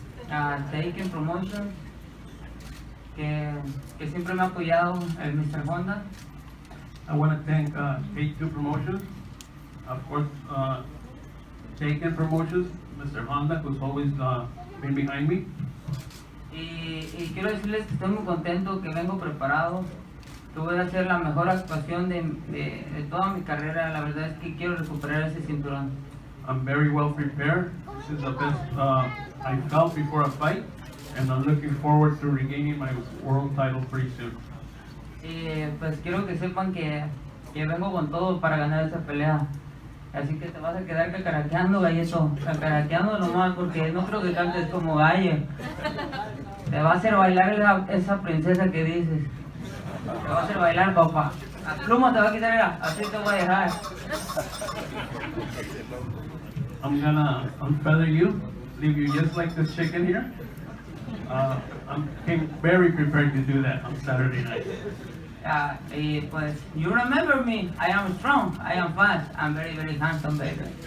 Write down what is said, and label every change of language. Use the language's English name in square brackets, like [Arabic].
[Spanish] A Taken Promotion, que siempre me ha apoyado el Mr. Honda. [English] I want to thank K2 Promotions, of course, Taken Promotions, Mr. Honda, who's always been behind me. [Spanish] Y quiero decirles que estoy muy contento, que vengo preparado, que voy a hacer la mejor actuación de toda mi carrera. La verdad es que quiero recuperar ese cinturón. [English] I'm very well prepared. This is the best I felt before a fight, and I'm looking forward to regaining my world title pretty soon. [Spanish] Y pues quiero que sepan que vengo con todo para ganar esa pelea. Así que te vas a quedar cacaraqueando, gallito, cacaraqueando nomás, porque no creo que cantes como gallo. Te va a hacer bailar esa princesa que dices. Te va a hacer bailar, papá. La pluma te va a quitar, mira, así te voy a dejar. [English] I'm gonna unfeather you, leave you just like this chicken here. I'm very prepared to do that on Saturday night. [Spanish] Y pues, [English] you remember me, I am strong, I am fast, I'm very, very handsome, baby.